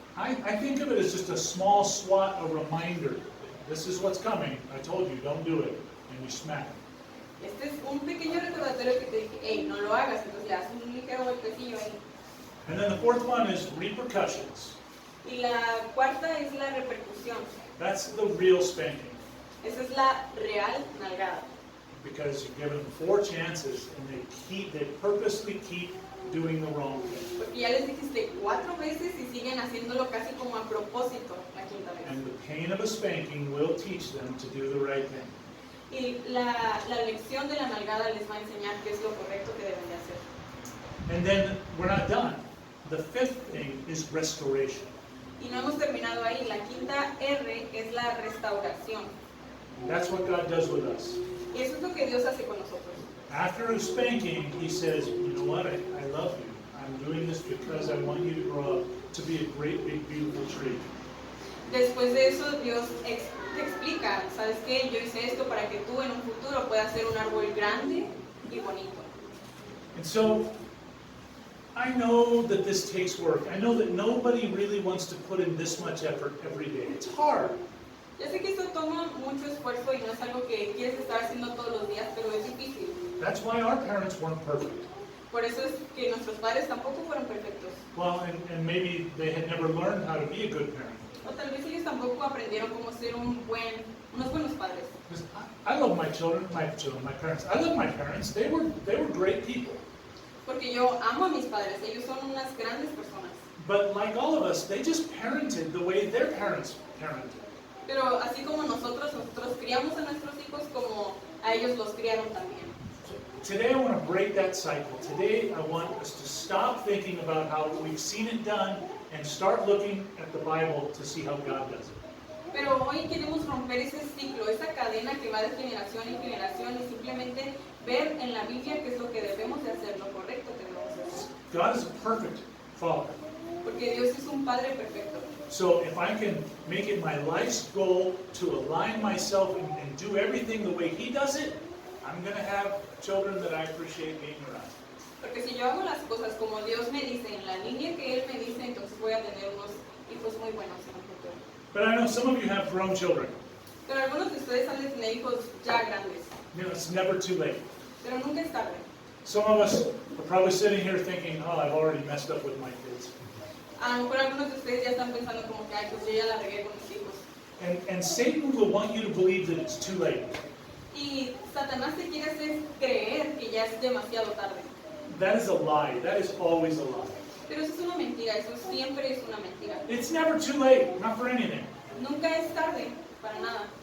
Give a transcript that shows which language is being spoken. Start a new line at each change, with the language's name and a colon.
English: I think of it as just a small swat, a reminder. This is what's coming. I told you, don't do it. And you smack them.
Spanish: Este es un pequeño recordatorio que te dije, hey, no lo hagas, entonces le das un ligero golpecillo ahí.
English: And then the fourth one is repercussions.
Spanish: Y la cuarta es la repercusión.
English: That's the real spanking.
Spanish: Esa es la real nalgada.
English: because you give them 4 chances and they purposely keep doing the wrong thing.
Spanish: Porque ya les dijiste 4 veces y siguen haciéndolo casi como a propósito la quinta vez.
English: And the pain of a spanking will teach them to do the right thing.
Spanish: Y la lección de la nalgada les va a enseñar qué es lo correcto que deben de hacer.
English: And then we're not done. The 5th thing is restoration.
Spanish: Y no hemos terminado ahí. La quinta R es la restauración.
English: That's what God does with us.
Spanish: Y eso es lo que Dios hace con nosotros.
English: After a spanking, He says, you know what, I love you. I'm doing this because I want you to grow up to be a great, big, beautiful tree.
Spanish: Después de eso, Dios te explica, ¿sabes qué? Yo hice esto para que tú en un futuro puedas ser un árbol grande y bonito.
English: And so, I know that this takes work. I know that nobody really wants to put in this much effort every day. It's hard.
Spanish: Ya sé que esto toma mucho esfuerzo y no es algo que quieres estar haciendo todos los días, pero es difícil.
English: That's why our parents weren't perfect.
Spanish: Por eso es que nuestros padres tampoco fueron perfectos.
English: Well, and maybe they had never learned how to be a good parent.
Spanish: O tal vez ellos tampoco aprendieron cómo ser unos buenos padres.
English: Because I love my parents. I love my parents. They were great people.
Spanish: Porque yo amo a mis padres, ellos son unas grandes personas.
English: But like all of us, they just parented the way their parents parented.
Spanish: Pero así como nosotros criamos a nuestros hijos como a ellos los criaron también.
English: Today I want to break that cycle. Today I want us to stop thinking about how we've seen it done and start looking at the Bible to see how God does it.
Spanish: Pero hoy queremos romper ese ciclo, esa cadena que va de generación en generación y simplemente ver en la Biblia qué es lo que debemos de hacer, lo correcto que debemos de hacer.
English: God is a perfect Father.
Spanish: Porque Dios es un Padre perfecto.
English: So if I can make it my life's goal to align myself and do everything the way He does it, I'm going to have children that I appreciate being around.
Spanish: Porque si yo hago las cosas como Dios me dice, en la línea que Él me dice, entonces voy a tener unos hijos muy buenos en el futuro.
English: But I know some of you have grown children.
Spanish: Pero algunos de ustedes han de tener hijos ya grandes.
English: You know, it's never too late.
Spanish: Pero nunca es tarde.
English: Some of us are probably sitting here thinking, oh, I've already messed up with my kids.
Spanish: A lo mejor algunos de ustedes ya están pensando como que, ay, pues yo ya la regué con mis hijos.
English: And Satan will want you to believe that it's too late.
Spanish: Y Satanás te quiere hacer creer que ya es demasiado tarde.
English: That is a lie. That is always a lie.
Spanish: Pero eso es una mentira, eso siempre es una mentira.
English: It's never too late, not for anything.
Spanish: Nunca es tarde, para nada.